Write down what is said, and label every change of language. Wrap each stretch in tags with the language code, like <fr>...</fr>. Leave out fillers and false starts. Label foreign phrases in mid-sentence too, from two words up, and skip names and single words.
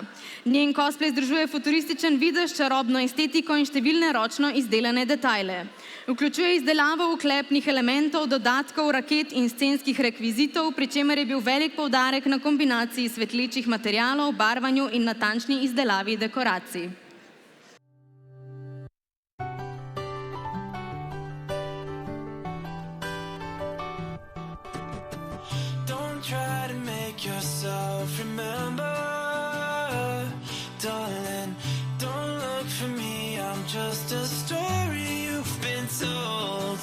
<sl>Njen cosplay združuje futurističen videz, čarobno estetiko in številne ročno izdelane detajle. Vključuje izdelavo oklepnih elementov, dodatkov, raket in scenskih rekvizitov, pri čemer je bil velik poudarek na kombinaciji svetlečih materialov, barvanju in natančni izdelavi dekoracij.</sl> <en>Don't try to make yourself remember, darling. Don't look for me, I'm just a story you've been told.</en>